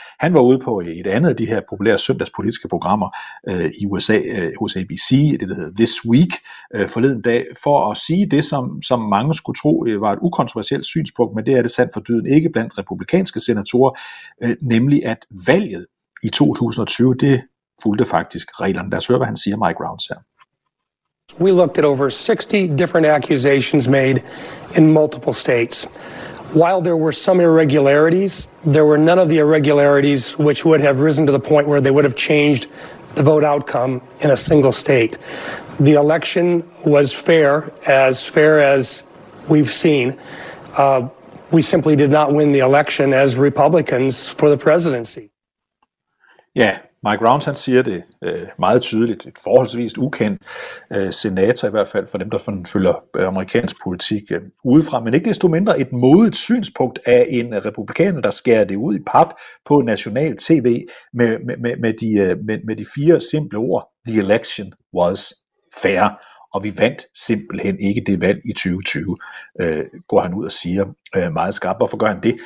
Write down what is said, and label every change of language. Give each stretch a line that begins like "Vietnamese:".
Danish: Han var ude på et andet af de her populære søndagspolitiske programmer i USA hos ABC, det der hedder This Week, forleden dag, for at sige det, som mange skulle tro var et ukontroversielt synspunkt, men det er det sandt for dyden ikke blandt republikanske senatorer, nemlig at valget i 2020, det fulgte faktisk reglerne. Lad os høre, hvad han siger, Mike Rounds her.
English: We looked at over 60 different accusations made in multiple states. While there were some irregularities, there were none of the irregularities which would have risen to the point where they would have changed the vote outcome in a single state. The election was fair as we've seen. We simply did not win the election as Republicans for the presidency. Yeah.
Danish: Mike Rounds, han siger det meget tydeligt, et forholdsvis ukendt senator i hvert fald, for dem, der følger amerikansk politik udefra. Men ikke desto mindre et modigt synspunkt af en republikaner, der skærer det ud i pap på national TV med de fire simple ord,
English: the election was fair,
Danish: og vi vandt simpelthen ikke det valg i 2020, går han ud og siger meget skarpt. Hvorfor gør han det?